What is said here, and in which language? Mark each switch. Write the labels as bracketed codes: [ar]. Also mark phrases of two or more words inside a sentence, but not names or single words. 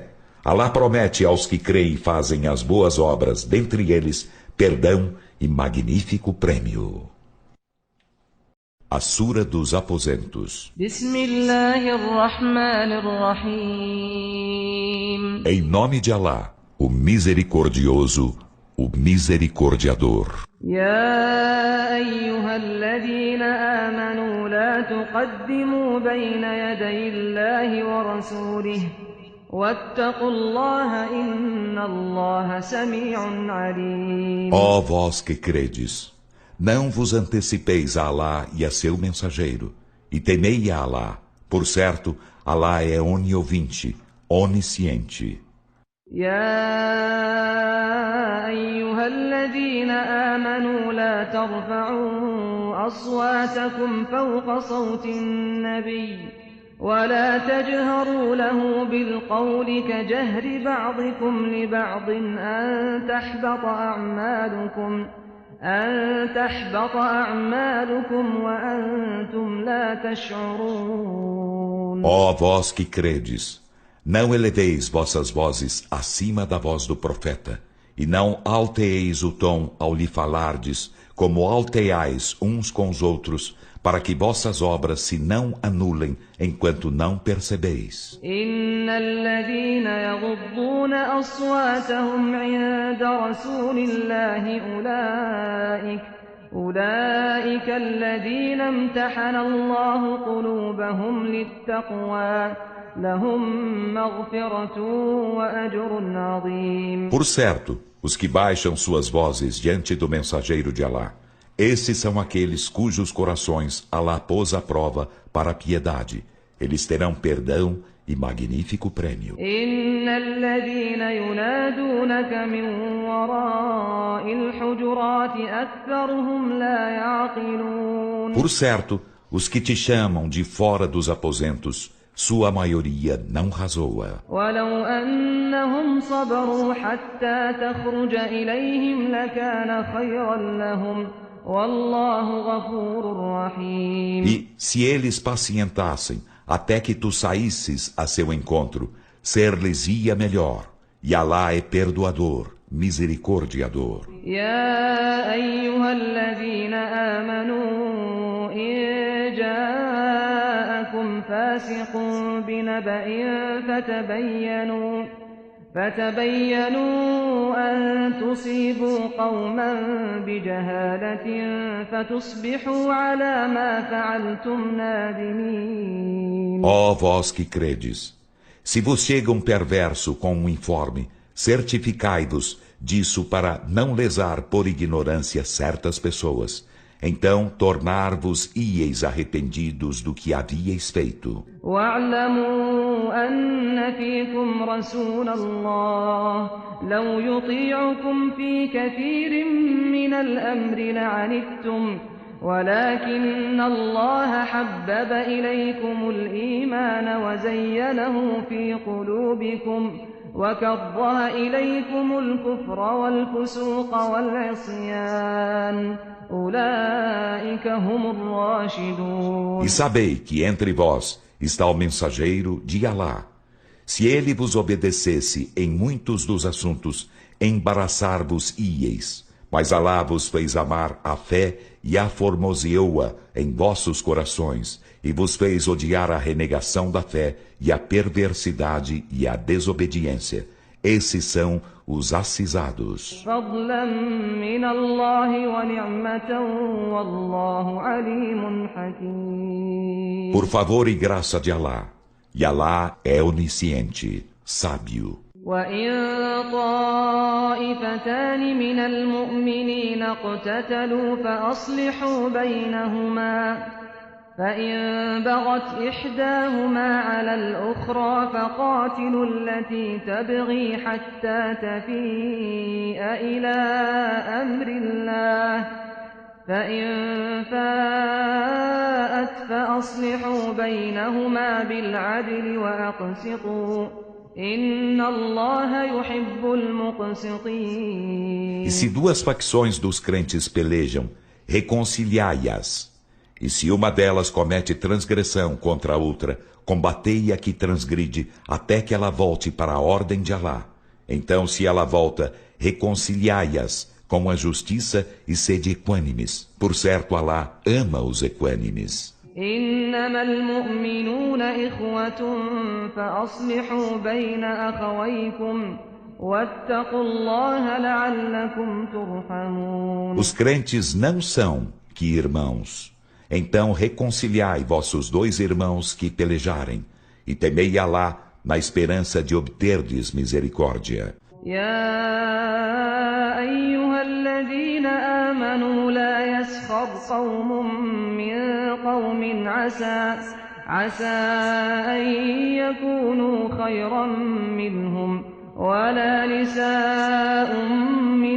[pt] Alá promete aos que creem e fazem as boas obras, dentre eles, perdão e magnífico prêmio. A Sura dos Aposentos. Em nome de Alá, o Misericordioso, o Misericordiador. [ar] يا أيها الذين آمنوا لا تقدموا بين يدي الله ورسوله واتقوا الله إن الله سميع عليم. [pt] Ó vós que credes, não vos antecipeis a Alá e a seu mensageiro, e temei a Alá, por certo, Alá é oniovinte, onisciente. [ar] يا أيها الذين آمنوا لا ترفعوا أصواتكم فوق صوت النبي ولا تجهروا له بالقول كجهر بعضكم لبعض أن تحبط أعمالكم وأنتم لا تشعرون. [pt] Ó vós que credes, não eleveis vossas vozes acima da voz do profeta, e não alteeis o tom ao lhe falardes, como alteais uns com os outros, para que vossas obras se não anulem enquanto não percebeis. [ar] إن الذين يغضون أصواتهم عند رسول الله أولئك الذين امتحن الله قلوبهم للتقوى لهم مغفرة وأجر عظيم. [pt] Por certo, os que baixam suas vozes diante do mensageiro de Alá, esses são aqueles cujos corações Alá pôs à prova para a piedade. Eles terão perdão e magnífico prêmio. [ar] إن الذين ينادونك من وراء الحجرات أكثرهم لا يعقلون. [pt] Por certo, os que te chamam de fora dos aposentos, sua maioria não razoa. [ar] ولو أنهم صبروا حتى تخرج إليهم لكان خيرا لهم والله غفور رحيم. [pt] E se eles pacientassem até que tu saísses a seu encontro, ser-lhes-ia melhor. E Alá é perdoador, misericordiador. [ar] يا أيها الذين آمنوا إن جاءكم فاسق بنبأ فتبينوا أن تصيبوا قوما بجهالة فتصبحوا على ما فعلتم نادمين. [pt] Ó vós que credes, se vos chega um perverso com um informe, certificai-vos disso para não lesar por ignorância certas pessoas. Então tornar-vos-ieis arrependidos do que havíeis feito. [ar] واعلموا أن فيكم رسول الله لو يطيعكم في كثير من الأمر لعنتم ولكن الله حبب إليكم الإيمان وكره إليكم الكفر والفسوق والعصيان أولئك هم الراشدون. [pt] E sabei que entre vós está o mensageiro de Alá. Se ele vos obedecesse em muitos dos assuntos, embaraçar-vos-íeis. Mas Alá vos fez amar a fé e aformoseou-a em vossos corações, e vos fez odiar a renegação da fé e a perversidade e a desobediência. Esses são os acisados. [ar] فضلا من الله ونعمة والله عليم حكيم. [pt] Por favor e graça de Alá, e Alá é onisciente, sábio. [ar] وإن طائفتان من المؤمنين اقتتلوا فأصلحوا بينهما فإن بغت إحداهما على الأخرى فقاتلوا التي تبغي حتى تفيء إلى أمر الله فإن فاءت فأصلحوا بينهما بالعدل وأقسطوا إن الله يحب المقسطين. [pt] E se duas facções dos crentes pelejam, reconciliai-as. E se uma delas comete transgressão contra a outra, combatei a que transgride, até que ela volte para a ordem de Alá. Então, se ela volta, reconciliai-as com a justiça e sede equânimes. Por certo, Alá ama os equânimes. [ar] إنما المؤمنون إخوة فأصلحوا بين أخويكم واتقوا الله لعلكم ترحمون. [pt] Os crentes não são que irmãos. Então reconciliai vossos dois irmãos que pelejarem, e temei Alá na esperança de obterdes misericórdia. [ar] يا أيها الذين آمنوا لا يسخر قوم من قوم عسى أن يكونوا خيرا منهم ولا نساء من